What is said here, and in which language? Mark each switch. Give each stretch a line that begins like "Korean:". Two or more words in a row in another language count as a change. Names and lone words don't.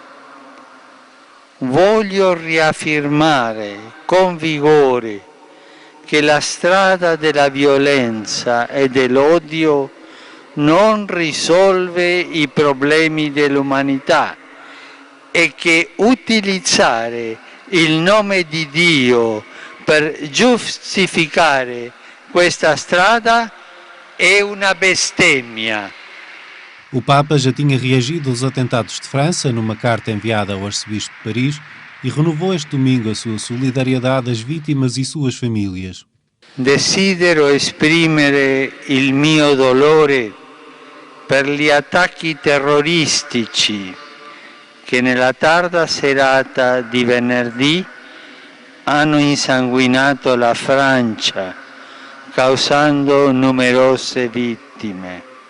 Italian: Voglio riaffermare con vigore che la strada della violenza e dell'odio non risolve i problemi dell'umanità e che utilizzare il nome di Dio per giustificare questa strada è una bestemmia.
Portuguese: O Papa já tinha reagido aos atentados de França numa carta enviada ao arcebispo de Paris e renovou este domingo a sua solidariedade às vítimas e suas famílias.
Italian: Desidero esprimere il mio dolore per gli attacchi terroristici che nella tarda serata di venerdì hanno insanguinato la Francia, causando numerose vittime.